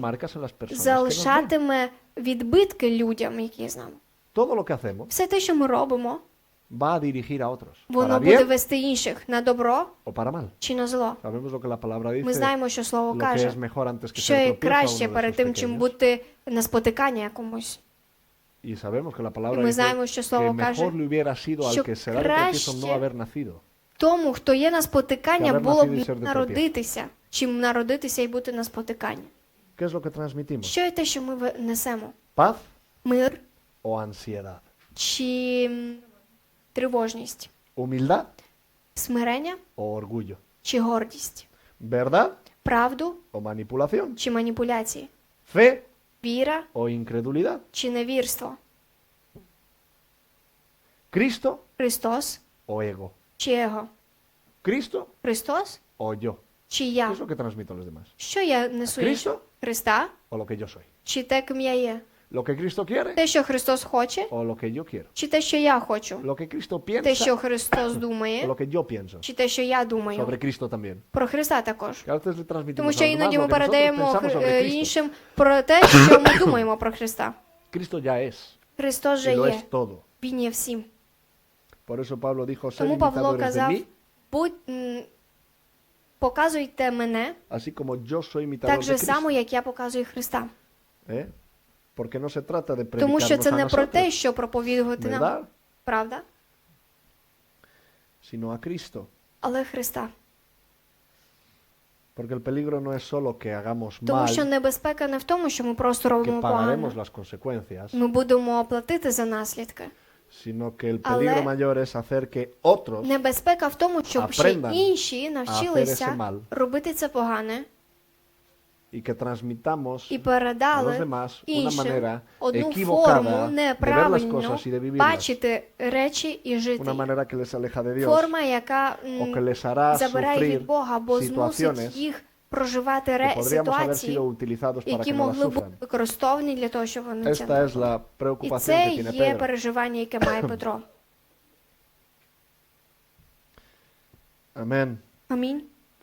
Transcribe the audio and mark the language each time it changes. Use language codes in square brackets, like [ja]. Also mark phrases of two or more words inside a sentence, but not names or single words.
[es] marcas en las personas que nos ven. [uk] залишатиме відбитки людям, які з нами. [es] Todo lo que hacemos [uk] Все те, що ми робимо, [es] va a dirigir a otros, [uk] воно [es] para [uk] буде [es] bien [uk] вести інших на добро [es] o para mal. [uk] чи на зло. [es] Sabemos lo que la palabra [uk] Ми [es] dice, [uk] знаємо, що Слово [es] lo que [uk] каже, [es] es mejor antes que [uk] що [es] ser [uk] є [es] tropiezo a [uk] краще [es] uno de [uk] перед [es] sus [uk] тим, чим [es] pequeños. [uk] бути на спотикання якомусь. [es] Y sabemos que la palabra [uk] І ми [es] dice [uk] знаємо, що [es] que [uk] Слово каже, [es] mejor le hubiera sido al [uk] що [es] que se da de tropiezo no [uk] краще [es] haber nacido. [uk] Тому, хто є на спотикання, [es] Haber [uk] було [es] nacido y ser [uk] б [es] de [uk] народитися, чим народитися і бути на спотиканні. [es] ¿Qué es lo que transmitimos? [uk] Що є те, що ми несемо? [es] ¿Paz [uk] Мир [es] o ansiedad? [uk] чи тривожність? [es] ¿Humildad [uk] Смирення [es] o orgullo? [uk] чи гордість? [es] ¿Verdad [uk] Правду [es] o manipulación? [uk] чи маніпуляції? [es] ¿Fe [uk] Віра [es] o incredulidad? [uk] чи невірство? [es] ¿Cristo [uk] Христос [es] o ego? [uk] чи его? [es] ¿Cristo [uk] Христос [es] o yo? [uk] чи [es] ¿Qué [uk] я? [es] es lo que transmito a los demás? [uk] Що я несу [es] Христо? [uk] іншим? Христа [es] ¿O lo que yo soy? [uk] чи те, ким я є? [es] ¿Lo que Cristo quiere [uk] Те, що Христос хоче, [es] o lo que yo quiero? [uk] чи те, що я хочу? [es] ¿Lo que Cristo [uk] Те, [es] piensa [uk] що Христос [es] o [uk] думає, [es] lo que yo pienso? [uk] чи те, що я думаю? [es] Sobre Cristo también. [uk] Про Христа також. [es] Que a veces le transmitimos [uk] Тому [es] a [uk] що [es] los demás [uk] іноді [es] lo [uk] ми [es] que nosotros [uk] передаємо [es] pensamos sobre Cristo. [uk] іншим про те, що ми думаємо про Христа. [es] Cristo ya es, [uk] Христос [es] y [uk] же [es] lo [uk] є. [es] es todo. [uk] Він є всім. [es] Por eso Pablo dijo, sed [uk] Тому Павло [es] imitadores de [uk] казав, [es] mí, [uk] показуйте мене [es] así como yo soy imitador [uk] так [es] de [uk] же само, [es] Cristo. [uk] як я показую Христа. [es] ¿Eh? Porque no se trata de [uk] Тому що [es] predicarnos [uk] це [es] a [uk] не про те, [es] nosotros, [uk] що проповідувати нам, [es] ¿verdad? [uk] правда? [es] Sino a Cristo. [uk] Але Христа. [es] Porque el peligro no es solo que hagamos [uk] Тому що [es] mal, [uk] небезпека не в тому, що ми просто [es] que [uk] робимо [es] pagaremos [uk] погано. [es] las consecuencias, [uk] Ми будемо платити за наслідки. [es] sino que el [uk] Але [es] peligro mayor es hacer que otros [uk] Небезпека в тому, щоб ще [es] aprendan [uk] інші [es] a hacer ese [uk] навчилися [es] mal [uk] робити це погане [es] y que transmitamos [uk] і [es] a los [uk] передали [es] demás una [uk] іншим [es] manera [uk] одну [es] equivocada [uk] форму [es] de ver las [uk] неправильну [es] cosas y de vivirlas. [uk] бачити речі і жити. [es] Una manera que les aleja de Dios [uk] Форма, яка [es] o que les hará [uk] забирає [es] sufrir [uk] від Бога, бо змусить [es] situaciones [uk] їх проживати [es] que podríamos haber [uk] ситуації, [es] sido utilizados para [uk] які [es] que no las [uk] могли бути [es] sufran. [uk] використовані для того, щоб вони це [es] Esta [uk] не [es] es la [uk] робили. І [es] preocupación [uk] це [es] que tiene [uk] є [es] Pedro. [uk] переживання, яке має Петро. [es] Amén. [uk] Амінь.